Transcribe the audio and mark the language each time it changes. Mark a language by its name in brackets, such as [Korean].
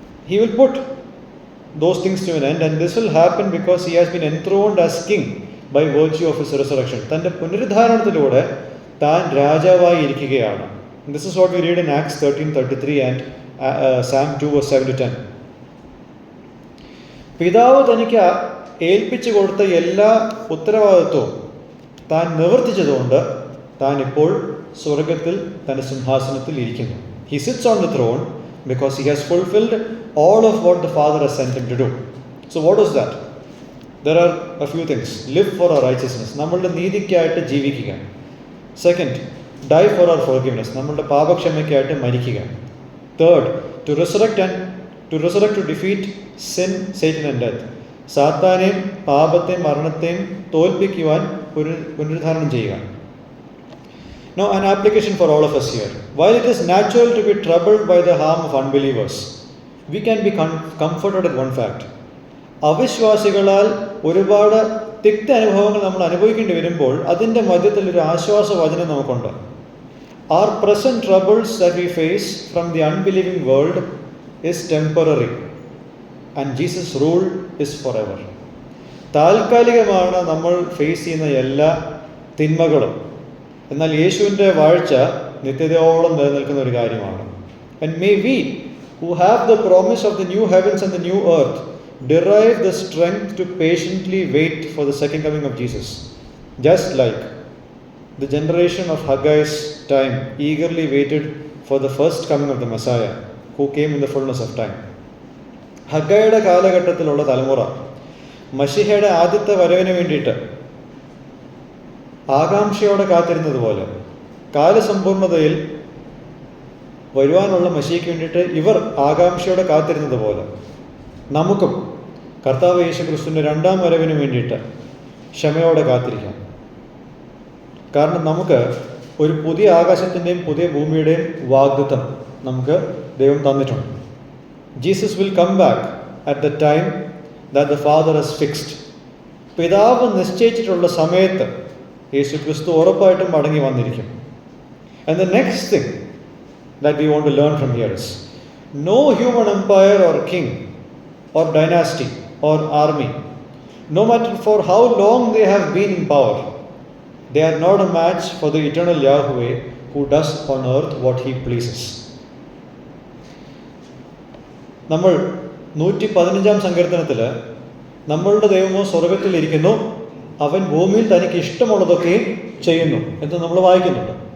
[English] He will put those things to an end, and this will happen because he has been enthroned as king by virtue of his resurrection. [Malayalam] തൻ്റെ പുനരുദ്ധാരണത്തിലൂടെ താൻ രാജാവായി ഇരിക്കുകയാണ്. [English] This is what we read in Acts 13:33 and Psalm 2:7-10. [Malayalam] പിതാവ് തനിക്ക് ഏൽപ്പിച്ചു കൊടുത്ത എല്ലാ ഉത്തരവാദിത്വവും താൻ നിവർത്തിച്ചതുകൊണ്ട് താൻ ഇപ്പോൾ സ്വർഗത്തിൽ തൻ്റെ സിംഹാസനത്തിൽ ഇരിക്കുന്നു. [English] He sits on the throne because he has fulfilled all of what the Father has sent him to do. So what is that? There are a few things. Live for our righteousness. [Malayalam] നമ്മളുടെ നീതിക്കായിട്ട് ജീവിക്കുക. [English] Second, die for our forgiveness. [Malayalam] നമ്മളുടെ പാപക്ഷമയ്ക്കായിട്ട് മരിക്കുക. [English] Third, to resurrect to defeat sin, Satan and death. [Malayalam] സാത്താനെയും പാപത്തെയും മരണത്തെയും തോൽപ്പിക്കുവാൻ പുനരുദ്ധാരണം ചെയ്യുക. [English] Now, an application for all of us here. While it is natural to be troubled by the harm of unbelievers, we can be comforted at one fact. [Malayalam] അവിശ്വാസികളാൽ ഒരുപാട് തിക്ത അനുഭവങ്ങൾ നമ്മൾ അനുഭവിക്കേണ്ടി വരുമ്പോൾ അതിൻ്റെ മധ്യത്തിൽ ഒരു ആശ്വാസ വചനം നമുക്കുണ്ട്. [English] Our present troubles that we face from the unbelieving world is temporary and Jesus' rule is forever. [Malayalam] താൽക്കാലികമാണ് നമ്മൾ ഫേസ് ചെയ്യുന്ന എല്ലാ തിന്മകളും. എന്നാൽ യേശുവിൻ്റെ വാഴ്ച നിത്യതയോളം നിലനിൽക്കുന്ന ഒരു കാര്യമാണ്. [English] And may we, who have the promise of the new heavens and the new earth, derive the strength to patiently wait for the second coming of Jesus, just like the generation of Haggai's time eagerly waited for the first coming of the Messiah, who came in the fullness of time. [Malayalam] ഹഗ്ഗയുടെ കാലഘട്ടത്തിലുള്ള തലമുറ മശിഹയുടെ ആദ്യത്തെ വരവിന് വേണ്ടിയിട്ട് ആകാംക്ഷയോടെ കാത്തിരുന്നത് പോലെ, കാലസമ്പൂർണതയിൽ വരുവാനുള്ള മശിഹയ്ക്ക് വേണ്ടിയിട്ട് ഇവർ ആകാംക്ഷയോടെ കാത്തിരുന്നത് പോലെ നമുക്കും കർത്താവ് യേശുക്രിസ്തുവിൻ്റെ രണ്ടാം വരവിന് വേണ്ടിയിട്ട് ക്ഷമയോടെ കാത്തിരിക്കാം. കാരണം നമുക്ക് ഒരു പുതിയ ആകാശത്തിൻ്റെയും പുതിയ ഭൂമിയുടെയും വാഗ്ദത്തം നമുക്ക് ദൈവം തന്നിട്ടുണ്ട്. [English] Jesus will come back at the time that the Father has fixed. [Malayalam] പിതാവ് നിശ്ചയിച്ചിട്ടുള്ള സമയത്ത് യേശുക്രിസ്തു ഉറപ്പായിട്ടും മടങ്ങി വന്നിരിക്കും. [English] And the next thing that we want to learn from here is, no human empire or king or dynasty or army, no matter for how long they have been in power, they are not a match for the eternal Yahweh who does on earth what he pleases. [Malayalam] നമ്മൾ 115 സങ്കീർത്തനത്തിൽ നമ്മളുടെ ദൈവമോ സ്വർഗത്തിലിരിക്കുന്നു, അവൻ ഭൂമിയിൽ തനിക്ക് ഇഷ്ടമുള്ളതൊക്കെയും ചെയ്യുന്നു എന്ന് നമ്മൾ വായിക്കുന്നുണ്ട്.